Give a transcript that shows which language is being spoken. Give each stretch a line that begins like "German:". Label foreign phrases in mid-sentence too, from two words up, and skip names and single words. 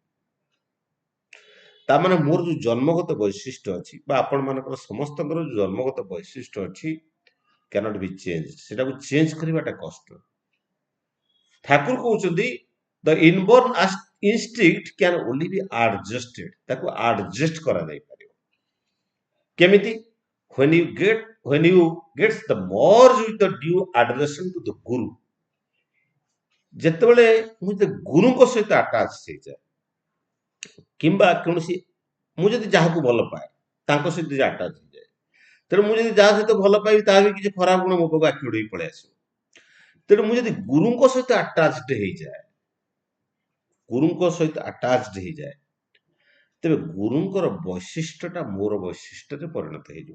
Odia: ତାମାନେ ମୋର ଯୋଉ ଜନ୍ମଗତ ବୈଶିଷ୍ଟ୍ୟ ଅଛି, ବା ଆପଣ ମାନଙ୍କର ସମସ୍ତଙ୍କର ଯୋଉ ଜନ୍ମଗତ ବୈଶିଷ୍ଟ୍ୟ ଅଛି,
English: cannot be change.
Odia: ସେଟାକୁ ଚେଞ୍ଜ କରିବାଟା କଷ୍ଟ। ଠାକୁର କହୁଛନ୍ତି
English: the inborn instinct can only be adjusted,
Odia: ତାକୁ ଆଡଜଷ୍ଟ କରାଯାଇ ପାରିବ। କେମିତି?
English: When you get when you gets the merge with the due adoration to the guru,
Odia: ଯେତେବେଳେ ମୁଁ ଯଦି ଗୁରୁଙ୍କ ସହିତ ଆଟାଚ ହେଇଯାଏ କିମ୍ବା କୌଣସି ମୁଁ ଯଦି ଯାହାକୁ ଭଲ ପାଏ ତାଙ୍କ ସହିତ ଯଦି ଆଟାଚ ହେଇଯାଏ, ତେଣୁ ମୁଁ ଯଦି ଯାହା ସହିତ ଭଲ ପାଇବି ତାହା ବି କିଛି ଖରାପ ଗୁଣ ମୋ ପାଖକୁ ଆଖି ଉଡେଇ ପଳେଇ ଆସିବ। ତେଣୁ ମୁଁ ଯଦି ଗୁରୁଙ୍କ ସହିତ ଆଟାଚଡ ହେଇଯାଏ, ଗୁରୁଙ୍କ ସହିତ ଆଟାଚଡ ହେଇଯାଏ, ତେବେ ଗୁରୁଙ୍କର ବୈଶିଷ୍ଟ୍ୟଟା ମୋର ବୈଶିଷ୍ଟ୍ୟରେ ପରିଣତ ହେଇଯିବ।